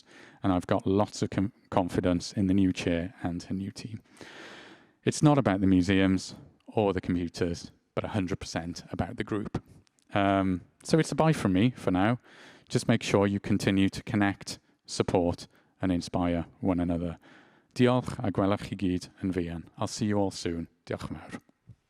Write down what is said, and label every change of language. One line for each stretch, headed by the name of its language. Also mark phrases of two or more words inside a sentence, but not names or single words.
English: And I've got lots of confidence in the new chair and her new team. It's not about the museums or the computers, but 100% about the group. So it's a bye from me for now. Just make sure you continue to connect, support, and inspire one another.
Welsh: Diolch a gwelwch chi gyd yn fuan.
English: I'll see you all soon.
Welsh: Diolch yn fawr.